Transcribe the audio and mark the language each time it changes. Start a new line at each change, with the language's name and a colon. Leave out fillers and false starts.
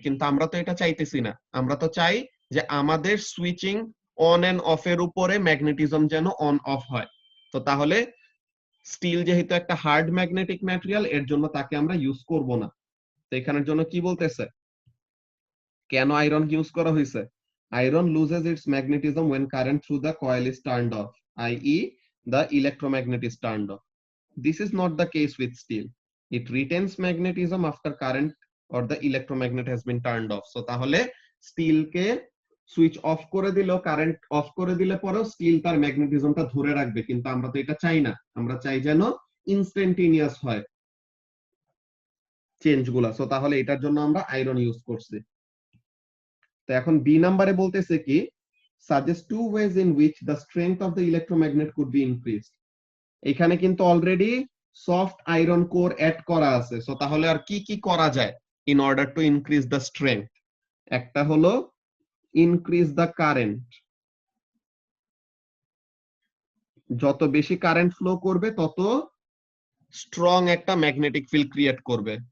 Bangla: কিন্তু আমরা তো এটা চাইতেছি না, আমরা তো চাই যে আমাদের সুইচিং অন এন্ড অফ এর উপরে ম্যাগনেটিজম যেন অন অফ হয়। তো তাহলে স্টিল যেহেতু একটা হার্ড ম্যাগনেটিক ম্যাটেরিয়াল, এর জন্য তাকে আমরা ইউজ করব না। তো এখানের জন্য কি বলতেছে, কেন আয়রন ইউজ করা হয়েছে?
English: Iron loses its magnetism when current through the coil is turned off, i.e. the electromagnet is turned off. This is not the case with steel. It retains magnetism after current or the electromagnet has been turned off.
Bangla: So তাহলে still কে switch off করে দিলেও, current of করে দিলে পরেও still তার ম্যাগনেটিজমটা ধরে রাখবে, কিন্তু আমরা তো এটা চাই না। আমরা চাই যেন ইনস্ট্যান্টেনিয়াস হয় চেঞ্জ গুলা। সো তাহলে এটার জন্য আমরা আয়রন ইউজ করছি। তো এখন বি নাম্বারে বলতেছে কি,
English: suggest two ways in which the strength of the electromagnet could be increased.
Bangla: এখানে কিন্তু already soft iron core add করা আছে। সো তাহলে আর কি কি করা যায়
English: In order to increase the strength?
Bangla: একটা হলো
English: increase the current,
Bangla: যত বেশি কারেন্ট ফ্লো করবে তত স্ট্রং একটা ম্যাগনেটিক ফিল্ড ক্রিয়েট করবে।